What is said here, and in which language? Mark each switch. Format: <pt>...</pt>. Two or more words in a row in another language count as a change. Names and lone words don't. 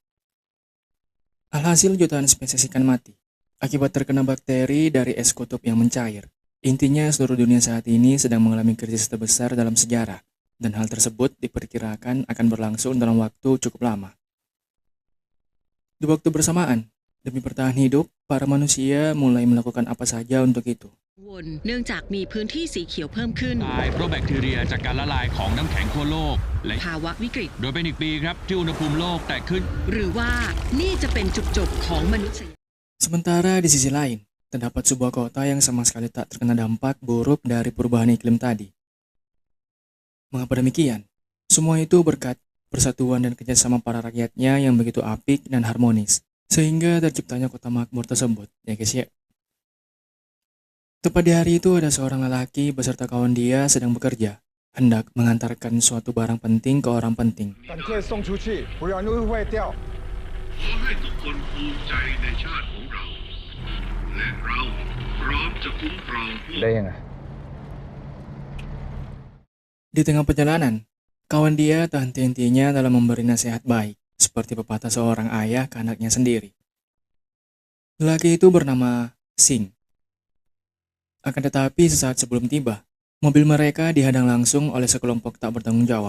<id>Alhasil jutaan spesies ikan mati akibat terkena bakteri dari es kutub yang mencair. Intinya seluruh dunia saat ini sedang mengalami krisis terbesar dalam sejarah, dan hal tersebut diperkirakan akan berlangsung dalam waktu cukup lama. Di waktu bersamaan, demi bertahan hidup, para manusia mulai melakukan apa saja untuk itu.</id> <th>เนื่องจากมีพื้นที่สีเขียวเพิ่มขึ้น ตายเพราะแบคทีเรียจากการละลายของน้ำแข็งขั้วโลกและ ภาวะวิกฤต โดยเป็นอีกปีครับที่อุณหภูมิโลกแตกขึ้น หรือว่านี่จะเป็นจุดจบของมนุษย</th> <id>Sementara di sisi lain, terdapat sebuah kota yang sama sekali tak terkena dampak buruk dari perubahan iklim tadi. Mengapa demikian? Semua itu berkat persatuan dan kerjasama para rakyatnya yang begitu apik dan harmonis, sehingga terciptanya kota makmur tersebut, ya guys ya. Tepat di hari itu ada seorang lelaki beserta kawan dia sedang bekerja, hendak mengantarkan suatu barang penting ke orang penting.</id> <zh>赶快送出去，不然会坏掉。</zh> <th>ขอให้ทุกคนภูมิใจในชาติของเรา และเราพร้อมจะคุ้มครองพวก ได้ยังไง</th> <id>Di tengah perjalanan, kawan dia tak henti-hentinya dalam memberi nasihat baik, seperti pepatah seorang ayah ke anaknya sendiri. Lelaki itu bernama Sing. Akan tetapi sesaat sebelum tiba, mobil mereka dihadang langsung oleh sekelompok tak bertanggung jawab.</id>